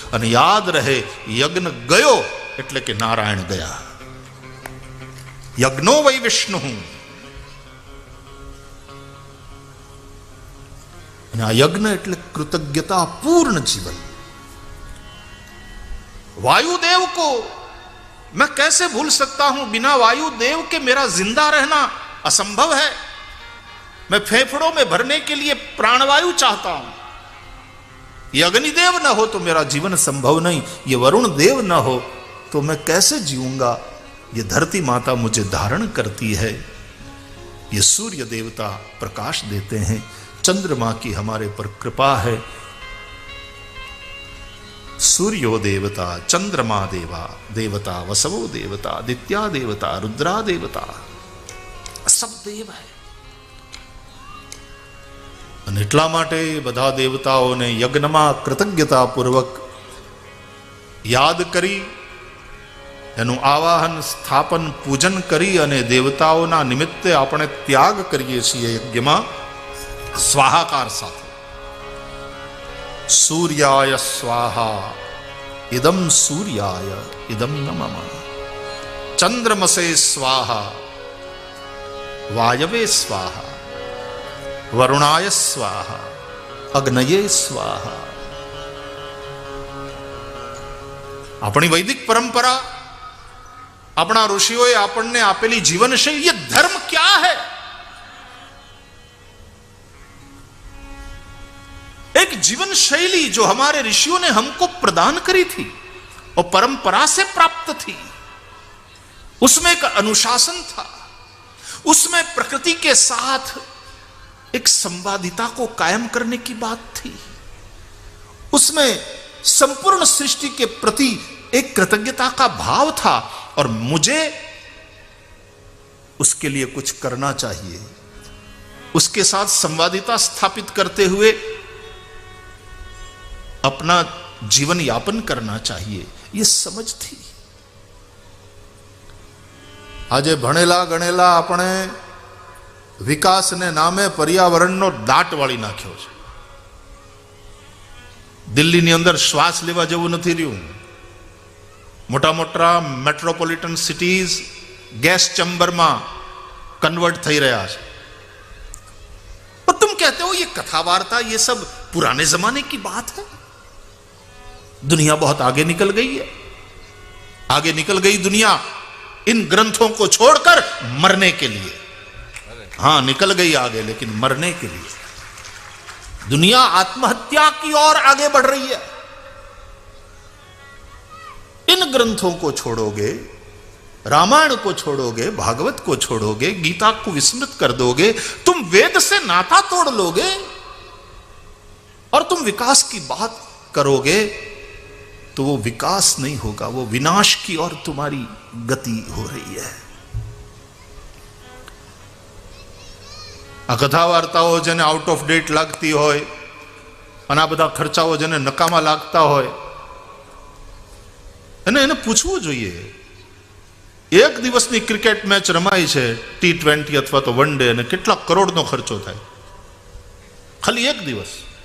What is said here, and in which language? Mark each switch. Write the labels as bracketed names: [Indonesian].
[Gujarati] અને યાદ રહે, યજ્ઞ ગયો એટલે કે નારાયણ ગયા. [Sanskrit] યજ્ઞો વૈ વિષ્ણુ. [Gujarati] અને આ યજ્ઞ એટલે કૃતજ્ઞતા પૂર્ણ જીવન. [Hindi] वायुदेव को मैं कैसे भूल सकता हूं, बिना वायुदेव के मेरा जिंदा रहना असंभव है. मैं फेफड़ों में भरने के लिए प्राणवायु चाहता हूं. ये अग्निदेव न हो तो मेरा जीवन संभव नहीं. ये वरुण देव न हो तो मैं कैसे जीऊंगा. ये धरती माता मुझे धारण करती है. ये सूर्य देवता प्रकाश देते हैं. चंद्रमा की हमारे पर कृपा है. [Sanskrit] सूर्यो देवता, चंद्रमा देवता, वसवो देवता, आदित्या देवता, रुद्रा देवता, सब देव है. [Gujarati] અને એટલા માટે બધા દેવતાઓને યજ્ઞમાં કૃતજ્ઞતા પૂર્વક યાદ કરી, એનું આવાહન, સ્થાપન, પૂજન કરી અને દેવતાઓના નિમિત્તે આપણે ત્યાગ કરીએ છીએ યજ્ઞમાં સ્વાહાકાર સાથે. [Sanskrit] સૂર્યાય સ્વાહા, ઇદમ સૂર્યાય ઇદમ નમઃ. ચંદ્રમસે સ્વાહા, વાયવે સ્વાહા, વરુણાય સ્વાહા, અગ્નયે સ્વાહા. [Gujarati] આપણી વૈદિક પરંપરા, આપણા ઋષિઓએ આપણને આપેલી જીવનશૈલી, [Hindi] ये धर्म क्या है? एक जीवन शैली जो हमारे ऋषियों ने हमको प्रदान करी थी और परंपरा से प्राप्त थी, उसमें एक अनुशासन था, उसमें प्रकृति के साथ एक संवादिता को कायम करने की बात थी, उसमें संपूर्ण सृष्टि के प्रति एक कृतज्ञता का भाव था और मुझे उसके लिए कुछ करना चाहिए, उसके साथ संवादिता स्थापित करते हुए अपना जीवन यापन करना चाहिए, यह समझ थी। [Gujarati] આજે ભણેલા ગણેલા આપણે વિકાસને નામે પર્યાવરણનો દાટ વાળી નાખ્યો છે. દિલ્હીની અંદર શ્વાસ લેવા જેવું નથી રહ્યું. મોટા મોટા મેટ્રોપોલિટન સિટીઝ ગેસ ચેમ્બરમાં કન્વર્ટ થઈ રહ્યા છે. [Hindi] और तुम कहते हो ये कथा वार्ता ये सब पुराने जमाने की बात है. दुनिया बहुत आगे निकल गई है. आगे निकल गई दुनिया इन ग्रंथों को छोड़कर मरने के लिए. हां निकल गई आगे, लेकिन मरने के लिए. दुनिया आत्महत्या की ओर आगे बढ़ रही है. इन ग्रंथों को छोड़ोगे, रामायण को छोड़ोगे, भागवत को छोड़ोगे, गीता को विस्मृत कर दोगे, तुम वेद से नाता तोड़ लोगे और तुम विकास की बात करोगे तो वो विकास नहीं होगा, वो विनाश की ओर तुम्हारी गति हो रही है. [Gujarati] आ कथा वार्ताओ जेने [English] out of date [Gujarati] लागती होय અને આ બધા ખર્ચાઓ જેને નકામા લાગતા હોય એને પૂછવું જોઈએ. એક દિવસની ક્રિકેટ મેચ રમાય છે, T20 અથવા તો વન ડે, અને કેટલા કરોડનો ખર્ચો થાય ખાલી એક દિવસ.